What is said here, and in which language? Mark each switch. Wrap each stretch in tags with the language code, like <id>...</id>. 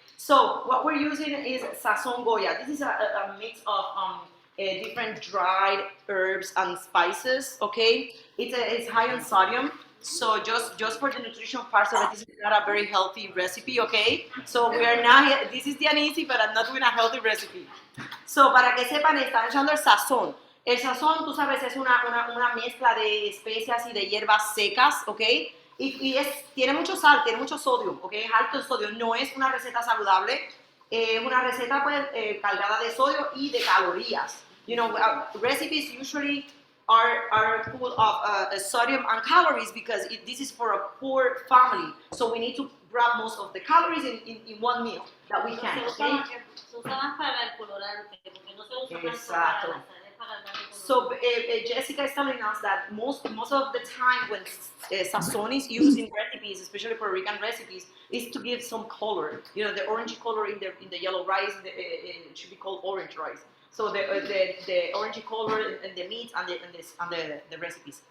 <en>So what we're using is Sazon Goya. This is a mix of different dried herbs and spices, okay? It's high in sodium. So just for the nutrition part of it, this is not a very healthy recipe, okay? So we are not, this is Dianisi, but I'm not doing a healthy recipe.</en> <es>So para que sepan, están echando el sazón. El sazón, tú sabes, es una mezcla de especias y de hierbas secas, ¿ok? Y tiene mucho sal, tiene mucho sodio, ¿ok? Es alto en sodio. No es una receta saludable, es una receta pues, cargada de sodio y de calorías.</es> <en>You know, recipes usually are full of sodium and calories because this is for a poor family. So we need to grab most of the calories in one meal that we can, okay?</en> <es>Se usa más para el colorante, porque no se usa tanto Exacto. para la sal, es para darle color.</es> <en>So Jessica is telling us that most of the time when sazon is used in recipes, especially Puerto Rican recipes, is to give some color. You know, the orangey color in the yellow rice, it should be called orange rice. So the orangey color in the meat and the recipes.</en>